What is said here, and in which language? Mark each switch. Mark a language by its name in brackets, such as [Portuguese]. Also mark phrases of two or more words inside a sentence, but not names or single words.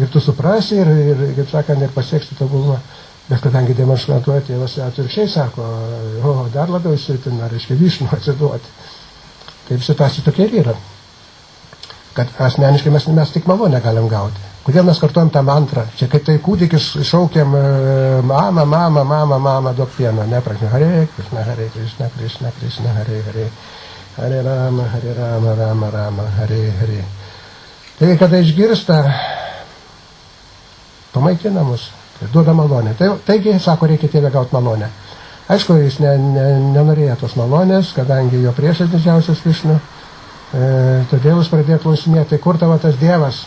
[Lithuanian] Ir tu suprasi, ir kaip sakant, ir pasieksi tobulumą. Bet kadangi demonstruoja tėvas atvirkščiai sako, dar labiau įsitina, reiškia vyšnų atsiduoti. Taip situacija tokia ir yra. Kad asmeniškai mes tik malonę galim gauti. Kodėl mes kartuojam tą mantrą? Čia kaip tai kūdikis šaukiam mama, mama, mama, mama, duok pieno. Neprakne, Hare Krishna, Hare Krishna, Krishna, Krishna, Hare Hare. Hare Rama, Hare Rama, Rama, Rama, Hare Hare. Tai kada išgirsta, pamaitina mus, duoda malonę. Taigi, sako, reikia tėvę gauti malonę. Aišku, jis nenorėjo tos malonės, kadangi jo priešas didžiausias Višnu. Todėl jis pradėjo klausinėti, tai kur tavo tas Dievas?